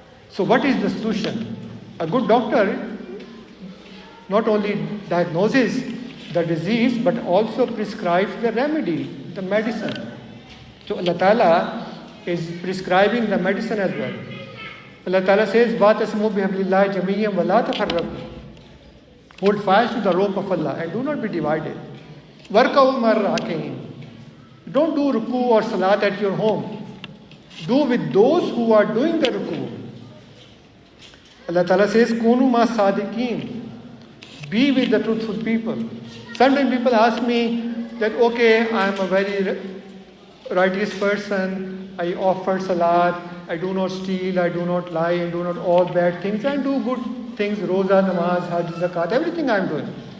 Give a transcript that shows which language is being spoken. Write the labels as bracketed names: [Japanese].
[English] So what is the solution? A good doctor not only diagnoses the disease but also prescribes the remedy, the medicine. So Allah Ta'ala is prescribing the medicine as well. Allah Ta'ala says, [Arabic] وَاتَصِمُوا بِحَبْلِ اللَّهِ جَمِيعًا وَلَا تَفَرَّقُوا. [English] Hold fast to the rope of Allah and do not be divided. [Arabic] وَارْكَعُوا مَعَ الرَّاكِعِينَ. [English] Don't do ruku or salat at your home. Do with those who are doing the ruku. Allah Ta'ala says, [Arabic] كُونُوا مَعَ الصَّادِقِينَ. [English] Be with the truthful people. Sometimes people ask me that, okay, I am a very righteous person, I offer salat, I do not steal, I do not lie, I do not all bad things, I do good things, roza, namaz, hajj, zakat, everything I am doing.